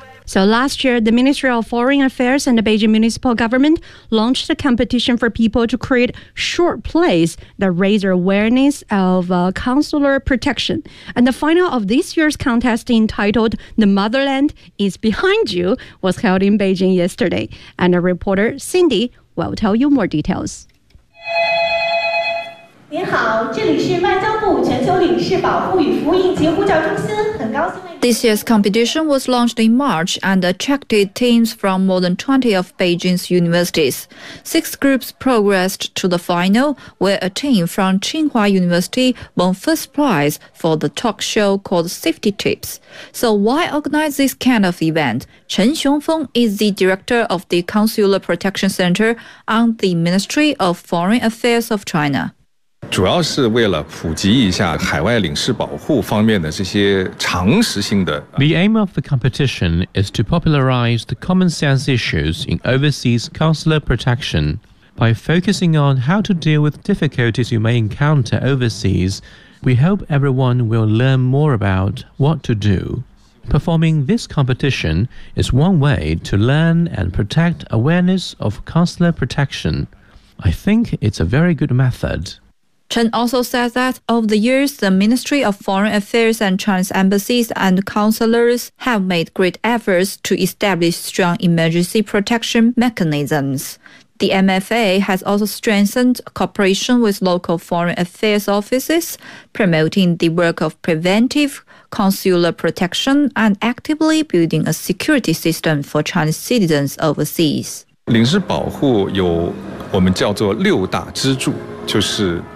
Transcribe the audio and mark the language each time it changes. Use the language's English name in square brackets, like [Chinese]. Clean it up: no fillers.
[English] So last year, the Ministry of Foreign Affairs and the Beijing Municipal Government launched a competition for people to create short plays that raise awareness of consular protection. And the final of this year's contest entitled The Motherland is Behind You was held in Beijing yesterday. And a reporter, Cindy, will tell you more details. [Chinese] 您好，这里是外交部全球领事保护与服务应急呼叫中心，很高兴。 [English] This year's competition was launched in March and attracted teams from more than 20 of Beijing's universities. Six groups progressed to the final, where a team from Tsinghua University won first prize for the talk show called Safety Tips. So why organize this kind of event? Chen Xiongfeng is the director of the Consular Protection Center on the Ministry of Foreign Affairs of China. [Chinese] 主要是为了普及一下海外领事保护方面的这些常识性的。 [English] The aim of the competition is to popularize the common sense issues in overseas consular protection by focusing on how to deal with difficulties you may encounter overseas. We hope everyone will learn more about what to do. Performing this competition is one way to learn and protect awareness of consular protection. I think it's a very good method. Chen also said that over the years, the Ministry of Foreign Affairs and Chinese embassies and consulates have made great efforts to establish strong emergency protection mechanisms. The MFA has also strengthened cooperation with local foreign affairs offices, promoting the work of preventive consular protection and actively building a security system for Chinese citizens overseas. [Chinese] 领事保护有我们叫做六大支柱，就是